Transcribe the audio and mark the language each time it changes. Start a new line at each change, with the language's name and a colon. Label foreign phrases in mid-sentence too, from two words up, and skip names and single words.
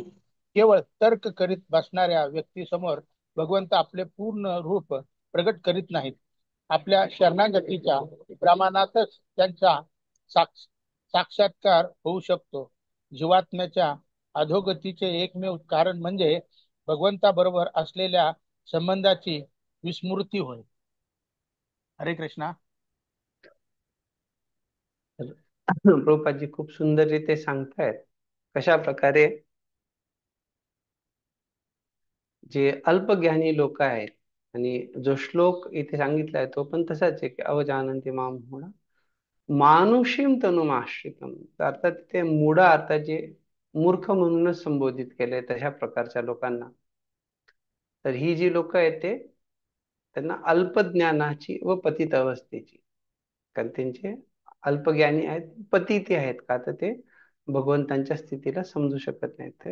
Marathi: केवळ तर्क करीत बसणाऱ्या व्यक्तीसमोर भगवंत आपले पूर्ण रूप प्रगट करीत नाहीत. आपल्या शरणागतीच्या प्रमाणातच त्यांचा साक्षात्कार होऊ शकतो. जीवात्म्याच्या अधोगतीचे एकमेव कारण म्हणजे भगवंताबरोबर असलेल्या संबंधाची विस्मृती होय. हरे कृष्णा. प्रभुपादजी खूप सुंदररीते सांगतायत कशा प्रकारे जे अल्पज्ञानी लोक आहेत, आणि जो श्लोक इथे सांगितलाय तो पण तसाच आहे की
Sanskrit: अवजानन्ति माम मूढा मानुषीम तनुमाश्रितम.
Marathi: अर्थात ते मूढा अर्थात जे मूर्ख म्हणूनच संबोधित केले तशा प्रकारच्या लोकांना. तर ही जी लोक आहेत ते त्यांना अल्पज्ञानाची व पतित अवस्थेची, कारण त्यांचे अल्पज्ञानी आहेत, पतिती आहेत का तर ते भगवंतांच्या स्थितीला समजू शकत नाहीत.